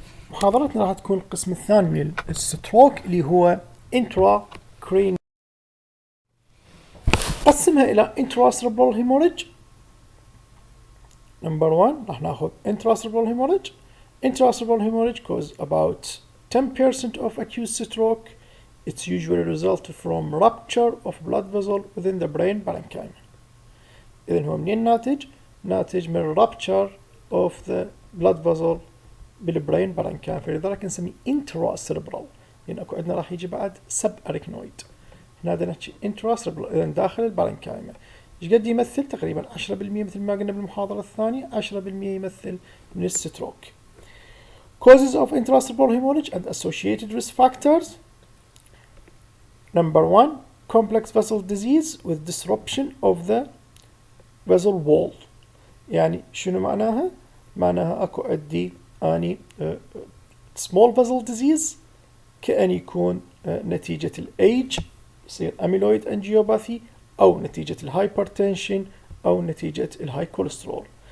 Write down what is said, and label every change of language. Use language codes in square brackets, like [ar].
[ar] محاضرتنا راح تكون القسم الثاني من الستروك اللي هو intracranial. قسمها إلى intracerebral hemorrhage. [en] Number 1 راح ناخذ intracerebral hemorrhage. Intracerebral hemorrhage cause about 10% of acute stroke. It's usually result from rupture of blood vessel within the brain parenchyma. [ar] إذن هو منين ناتج؟ ناتج من [en] rupture of the blood vessel [ar] بالبرين بارنكايما، فلذلك نسميه intracerebral، لأن أكو عندنا راح يجي بعد سب أريكنويد. هنا بدنا نحكي intracerebral، إذا داخل البارنكايما. إيش قد يمثل؟ تقريبا 10% مثل ما قلنا بالمحاضرة الثانية، 10% يمثل من الستروك. [en] Causes of intracerebral hemorrhage and associated risk factors. Number 1 complex vessel disease with disruption of the vessel wall. [ar] يعني شنو معناها؟ معناها أكو عندي أني small vessel disease كأن يكون نتيجة الage يصير amyloid angiopathy، أو نتيجة الهايبرتنشن، أو نتيجة الهاي كوليسترول.